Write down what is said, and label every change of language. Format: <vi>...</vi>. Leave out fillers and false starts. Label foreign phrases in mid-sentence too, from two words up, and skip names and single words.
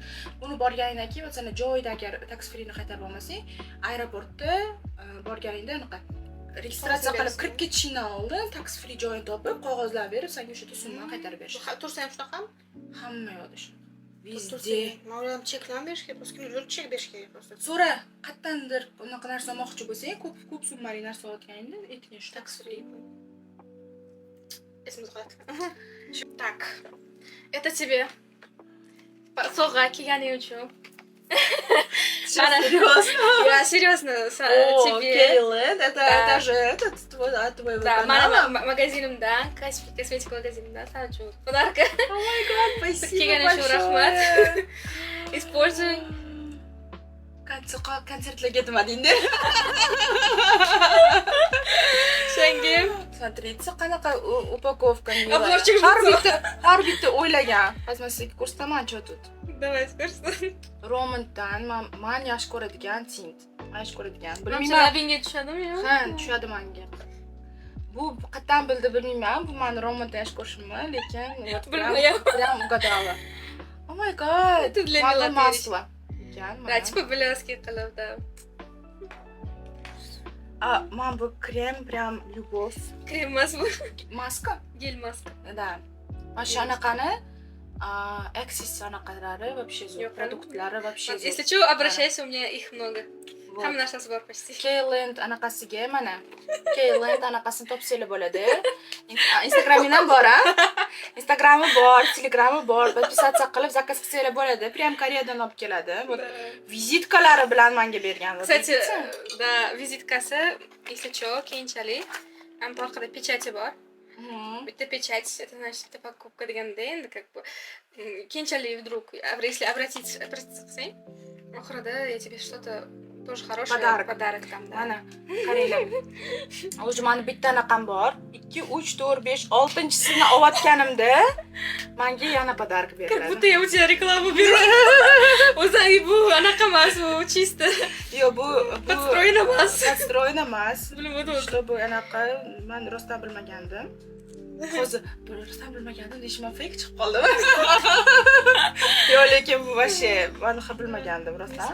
<uz>Buni borganingdan keyin masalan joyda agar</uz> <en>tax freeni</en> <uz>qaytarib olmasang, aeroportda borganingda anaqa registratsiya qilib kirib ketishingdan oldin</uz> <en>tax free</en> <uz>joyini topib, qog'ozlar berib, senga o'sha summani qaytarib berishadi. Tursa ham shunaqami? Hamma yoqda shunaqa. Vizde. Ma'lum cheklan berish kerak, просто yurib chek berish kerak просто. So'ra, qayerdandir unaqa narsa olmoqchi bo'lsang, ko'p summali narsa olayotganingda aytgan shu</uz> <en>tax free.</en> <uz>Esimizga qoladi.</uz> <ru>Так. Это тебе.</ru> <uz>Sovg'a kelganing uchun.</uz> <ru>Серьезно? Я серьезно, тебе. Кейлен, это же от твоего канала?</ru> <uz>Mana magazinimdan, kosmetik magazinimdan sana uchun подарка.</uz> <en>Oh my god,</en> <ru>спасибо</ru> <uz>Kelganing uchun rahmat.</uz> <ru>Используй.</ru> <uz>Konsertlarga ketmadingda. Senga</uz> <ru>Смотрите, qanaqa упаковка. Обзорчик</ru> <uz>har bitta o'ylagan. Pasmaslik ko'rsataman chatut.</uz> <ru>Давай, ko'rsin.</ru> <uz>Romandan men yaxshi ko'radigan tint. Men yaxshi ko'radigan. Bilmayman, labingga tushadimi yo? Ha, tushadi menga. Bu qattan bildi bilmayman. Bu meni romandan yaxshi ko'rishimmi, lekin Bilmayman.</uz> <ru>Прям угадала.</ru> <en>Oh my god.</en> <ru>Это для меня масло. Да, типа блески</ru> <uz>qilib da. Man bu krem</uz> <ru>прям любовь.</ru> <uz>Krem emas bu. Maska? Gel maska. Да. Mana shu anaqani Axis anaqalari вообще zo'r, produktlari вообще zo'r.</uz> <ru>Если что, обращайся, у меня их много.</ru> <uz>Hamma narsasi bor почти. Keyland anaqasiga mana. Keyland anaqasini topsanglar bo'ladi. Instagramingdan bor, ha? Instagrami bor, Telegrami bor. Podpisatsiya qilib zakaz qilsanglar bo'ladi. Prям Koreyadan olib keladi. Vizitkalari bilan menga bergan.</uz> <ru>Kстати, да, vizitkasi, если что,</ru> <uz>keyinchalik ham orqada pechati bor.</uz> <ru>Bitta pечать, это значит, это покупка</ru> <uz>deganda endi</uz> <ru>как бы keyinchalik вдруг, если обратиться</ru> <uz>qilsang, oxirida</uz> <ru>я тебе что-то тоже хорошее подарок там, да.</ru> <uz>Mana, qaranglar. O'zi meni bitta anaqam bor. 2, 3, 4, 5, 6-chisini olayotganimda menga yana подарок beriladi.</uz> <ru>Как будто я у тебя рекламу беру.</ru> <uz>O'zi bu anaqa emas, bu чисто. Yo'q, bu подстроено emas. Подстроено emas. Bilmadim. Что bu anaqa men rostdan bilmagandim. Hozir rostdan bilmagandim deyishim fake chiqib qoldimi? Yo'q, lekin bu вообще men bilmagandim rostdan.</uz>